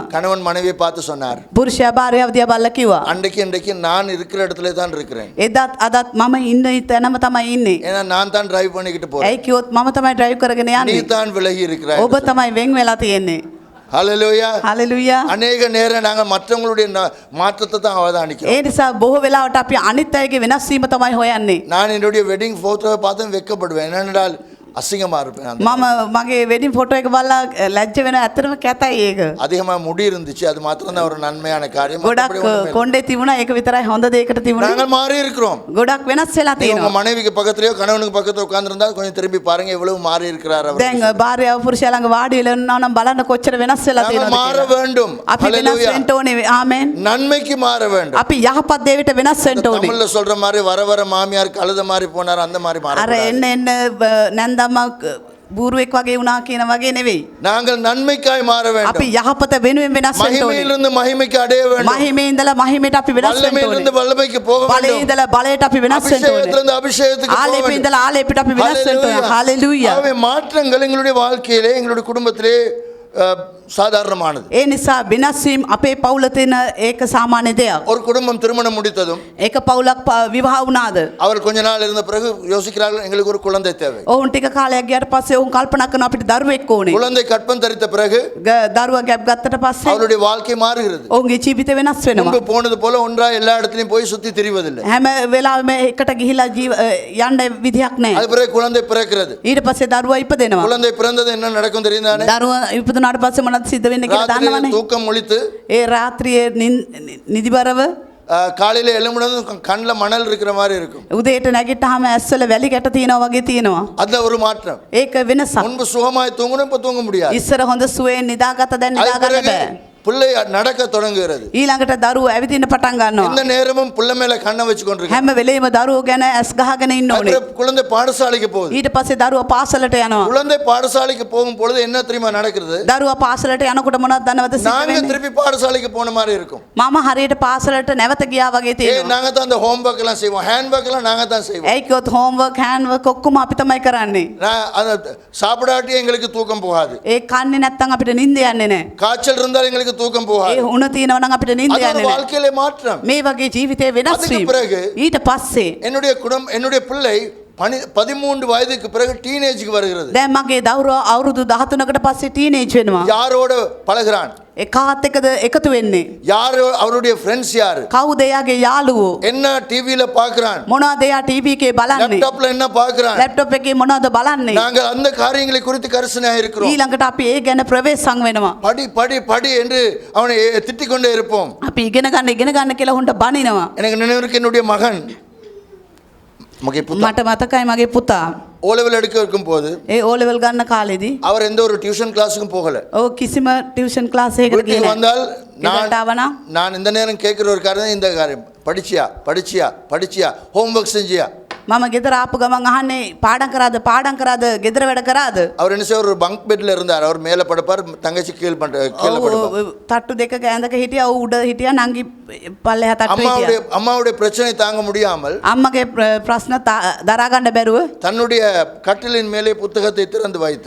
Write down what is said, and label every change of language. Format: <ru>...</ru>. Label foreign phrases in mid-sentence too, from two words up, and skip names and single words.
<ta>கணவன் மனைவியை பார்த்து சொன்னார்,</ta> <si>පුරුෂයා භාර්යාව දිහා බලලා කිව්වා,</si> <ta>இன்றைக்கு நான் இருக்கிற இடத்துல தான் இருக்கிறேன்.</ta> <si>එදත් අදත් මම ඉන්න තැනම තමයි ඉන්නේ.</si> <ta>ஏன்னா நான் தான் டிரைவ் பண்ணிக்கிட்டு போறேன்,</ta> <si>ඇයි කිව්වොත් මම තමයි ඩ්‍රයිව් කරගෙන</si> <ta>நீ</ta> <si>යන්නේ.</si> <ta>தான் விலகி இருக்கிறாய்.</ta> <si>ඔබ තමයි වෙන් වෙලා තියෙන්නේ.</si> <ta>ஹalleluya.</ta> <si>හalleluya.</si> <ta>அநேக நேரம் நாங்கள் மற்றவங்களுடைய மாற்றத்தை தான் அவதானிக்கிறோம்.</ta> <si>ඒ නිසා බොහෝ වෙලාවට අපි අනිත් අයගේ වෙනස් වීම තමයි හොයන්නේ.</si> <ta>நான் என்னுடைய</ta> <en>wedding photo</en> <ta>பார்த்து வெட்கப்படுவேன், என்னென்றால் அசிங்கமா இருப்பேன்.</ta> <si>මම මගේ</si> <en>wedding photo</en> <si>එක බලලා ලැජ්ජ වෙනවා. ඇත්තටම කැතයි ඒක.</si> <ta>அதிகமா முடி இருந்துச்சு, அது மாத்திரம் தான் ஒரு நன்மையான காரியம்.</ta> <si>ගොඩක්</si> <ta>மற்றபடி ஒண்ணுமே இல்லை.</ta> <si>කොණ්ඩේ තිබුණා, ඒක විතරයි හොඳ දෙයකට තිබුණා.</si> <ta>நாங்கள் மாறி இருக்கிறோம்.</ta> <si>ගොඩක් වෙනස් වෙලා</si> <ta>நீங்க உங்க</ta> <si>තියෙනවා.</si> <ta>மனைவிக்கு பக்கத்துலயோ கணவனுக்கு பக்கத்துல உட்கார்ந்திருந்தா கொஞ்சம் திரும்பி பாருங்க, எவ்வளவு மாறி இருக்கிறார் அவர்.</ta> <si>දැන් භාර්යාව පුරුෂයා ළඟ වාඩි වෙලා ඉන්නවා නම් බලන්න කොච්චර වෙනස් වෙලා</si> <ta>நாங்கள்</ta> <si>තියෙනවද</si> <ta>மாற</ta> <si>කියලා.</si> <ta>வேண்டும்.</ta> <si>අපි වෙනස්</si> <ta>ஹalleluya.</ta> <si>වෙන්න ඕනේ. ආමෙන්.</si> <ta>நன்மைக்கு மாற வேண்டும்.</ta> <si>අපි යහපත් දේකට වෙනස් වෙන්න ඕනේ.</si> <ta>தமிழ்ல சொல்ற மாதிரி வர வர மாமியார் கழுத மாதிரி போனார், அந்த மாதிரி மாற</ta> <si>අර එන්න එන්න නැන්දම්ම බූරුවෙක් වගේ වුණා කියන වගේ නෙවෙයි.</si> <ta>நாங்கள் நன்மைக்காய் மாற</ta> <si>අපි</si> <ta>வேண்டும்.</ta> <si>යහපත වෙනුවෙන් වෙනස් වෙන්න ඕනේ.</si> <ta>மகிமையிலிருந்து மகிமைக்கு அடைய வேண்டும்.</ta> <si>මහිමේ ඉඳලා මහිමයට අපි වෙනස් වෙන්න</si> <ta>வல்லமையிலிருந்து</ta> <si>ඕනේ.</si> <ta>வல்லமைக்கு போக</ta> <si>බලේ</si> <ta>வேண்டும்.</ta> <si>ඉඳලා බලයට අපි වෙනස් වෙන්න ඕනේ.</si> <ta>அபிஷேகத்திலிருந்து அபிஷேகத்துக்கு போக</ta> <si>ආලේපේ</si> <ta>வேண்டும்.</ta> <si>ඉඳලා ආලේපයට අපි වෙනස් වෙන්න ඕනේ.</si> <ta>ஹalleluya. ஆகவே மாற்றங்கள் எங்களுடைய வாழ்க்கையிலே, எங்களுடைய குடும்பத்திலே சாதாரணமானது.</ta> <si>ඒ නිසා වෙනස් වීම අපේ පවුල තියෙන ඒක සාමාන්‍ය දෙයක්.</si> <ta>ஒரு குடும்பம் திருமணம் முடித்ததும்</ta> <si>ඒක පවුලක් විවාහ වුණාද?</si> <ta>அவர் கொஞ்ச நாள் இருந்த பிறகு யோசிக்கிறார்கள், எங்களுக்கு ஒரு குழந்தை தேவை.</ta> <si>ඔවුන් ටික කාලයක් ගියාට පස්සේ ඔවුන් කල්පනා කරනවා අපිට දරුවෙක් ඕනේ.</si> <ta>குழந்தை கற்பம் தரித்த பிறகு</ta> <si>දරුවා ගැබ් ගත්තට පස්සේ</si> <ta>அவருடைய வாழ்க்கை மாறுகிறது.</ta> <si>ඔවුන්ගේ ජීවිතය වෙනස් වෙනවා.</si> <ta>முன்பு போனது போல ஒன்றா எல்லா இடத்துலயும் போய் சுத்தி திரிவதில்லை.</ta> <si>හැම වෙලාවෙම එකට ගිහිලා යන්න විදියක් නැහැ.</si> <ta>அது பிறகு குழந்தை பிறக்கிறது.</ta> <si>ඊට පස්සේ දරුවා ඉපදෙනවා.</si> <ta>குழந்தை பிறந்தது என்ன நடக்கும் தெரியுதானே?</ta> <si>දරුවා ඉපදුනාට පස්සේ මොනවද සිද්ධ වෙන්නේ කියලා</si> <ta>ராத்திரியில</ta> <si>දන්නවනේ.</si> <ta>தூக்கம் முழித்து</ta> <si>ඒ රාත්‍රියේ නිදිබරව</si> <ta>காலையில எழும்புனதும் கண்ணுல மணல் இருக்கிற மாதிரி இருக்கும்.</ta> <si>උදේට නැගිට්ටාම ඇස්වල වැලි ගැට තියෙනවා වගේ තියෙනවා.</si> <ta>அதுல ஒரு மாற்றம்.</ta> <si>ඒක වෙනසක්.</si> <ta>முன்பு சுகமாய் தூங்கணும், இப்ப தூங்க முடியாது.</ta> <si>ඉස්සර හොඳ සුවයෙන් නිදාගත දැන්</si> <ta>அது</ta> <si>නිදාගන්න</si> <ta>பிறகு</ta> <si>බෑ.</si> <ta>பிள்ளை நடக்க தொடங்குகிறது.</ta> <si>ඊළඟට දරුවෝ ඇවිදින්න පටන්</si> <ta>இந்த</ta> <si>ගන්නවා.</si> <ta>நேரமும் பிள்ளை மேல கண்ணை வச்சு கொண்டிருக்க.</ta> <si>හැම වෙලේම දරුවෝ ගැන ඇස් ගහගෙන ඉන්න ඕනේ.</si> <ta>குழந்தை பாடசாலைக்கு போகுது.</ta> <si>ඊට පස්සේ දරුවා පාසලට යනවා.</si> <ta>குழந்தை பாடசாலைக்கு போகும் பொழுது என்ன தெரியுமா நடக்கிறது?</ta> <si>දරුවා පාසලට යනකොට මොනවද දන්නවද සිද්ධ</si> <ta>நாங்க</ta> <si>වෙන්නේ?</si> <ta>திருப்பி பாடசாலைக்கு போன மாதிரி இருக்கும்.</ta> <si>මම හරියට පාසලට නැවත ගියා වගේ තියෙනවා.</si> <ta>நாங்க தான் அந்த ஹோம்வொர்க் எல்லாம் செய்வோம். ஹேண்ட்வொர்க் எல்லாம் நாங்க தான் செய்வோம்.</ta> <si>ඒයි කිව්වොත්</si> <en>homework handwork</en> <si>ඔක්කොම අපි තමයි කරන්නේ.</si> <ta>அந்த சாப்பிடாட்டி எங்களுக்கு தூக்கம் போகாது.</ta> <si>ඒ කන්නේ නැත්තම් අපිට නිින්ද යන්නේ නැහැ.</si> <ta>காய்ச்சல் இருந்தால் எங்களுக்கு தூக்கம்</ta> <si>ඒ</si> <ta>போகாது.</ta> <si>උණ තියෙනවා නම් අපිට නිින්ද</si> <ta>அது</ta> <si>යන්නේ</si> <ta>ஒரு</ta> <si>නැහැ.</si> <ta>வாழ்க்கையிலே மாற்றம்.</ta> <si>මේ වගේ ජීවිතේ වෙනස්</si> <ta>அதுக்கு</ta> <si>වීම.</si> <ta>பிறகு</ta> <si>ඊට පස්සේ</si> <ta>என்னுடைய பிள்ளை 13 வயதுக்கு பிறகு டீனேஜுக்கு வருகிறது.</ta> <si>දැන් මගේ දරුවා අවුරුදු 13කට පස්සේ ටීනේජ් වෙනවා.</si> <ta>யாரோட பழகுறான்?</ta> <si>කාත් එක්කද එකතු වෙන්නේ?</si> <ta>யாரு அவருடைய ஃப்ரெண்ட்ஸ் யாரு?</ta> <si>කවුද එයාගේ යාළුවෝ?</si> <ta>என்ன டிவில பார்க்கறான்?</ta> <si>මොනවද එයා ටීවී එකේ බලන්නේ?</si> <ta>லேப்டாப்ல என்ன பார்க்கறான்?</ta> <si>ලැප්ටොප් එකේ මොනවද බලන්නේ?</si> <ta>நாங்கள் அந்த காரியங்களை குறித்து கரிசனையா இருக்கிறோம்.</ta> <si>ඊළඟට අපි ඒ ගැන ප්‍රවේශම් වෙනවා.</si> <ta>படி படி படி என்று அவனை திட்டிக் கொண்டே இருப்போம்.</ta> <si>අපි ඉගෙන ගන්න කියලා හුන්ට බනිනවා.</si> <ta>எனக்கு நினைவிருக்கு என்னுடைய மகன்</ta> <si>මගේ පුතා මට මතකයි මගේ පුතා</si> <en>O level</en> <ta>எடுக்க இருக்கும் போது</ta> <si>ඒ</si> <en>O level</en> <si>ගන්න කාලෙදී</si> <ta>அவர் எந்த ஒரு</ta> <en>tuition class</en> <ta>போகல.</ta> <si>ඔව් කිසිම</si> <en>tuition class</en> <si>එකකට</si> <ta>வீட்டுக்கு</ta> <si>ගියේ</si> <ta>வந்தால்</ta> <si>නැහැ.</si> <ta>நான் இந்த நேரம் கேட்கிற ஒரு காரியம் இந்த காரியம் படிச்சியா படிச்சியா படிச்சியா ஹோம்வொர்க் செஞ்சியா?</ta> <si>මම ගෙදර ආපු ගමන් අහන්නේ පාඩම් කරාද ගෙදර වැඩ කරාද?</si> <ta>அவர் என்ன செய்வார்? ஒரு</ta> <en>bunk bed</en> <ta>இருந்தார். அவர் மேல படுப்பார், தங்கச்சி கீழே படுப்பார்.</ta> <si>තට්ටු දෙකක ඇඳක හිටියා ඌ උඩ හිටියා නංගි පල්ලෙහා තට්ටු හිටියා.</si> <ta>அம்மாவுடைய பிரச்சனை தாங்க முடியாமல்</ta> <si>අම්මගේ ප්‍රශ්න දරා ගන්න බැරුව</si> <ta>தன்னுடைய கட்டிலின் மேலே புத்தகத்தை திறந்து வைத்து</ta>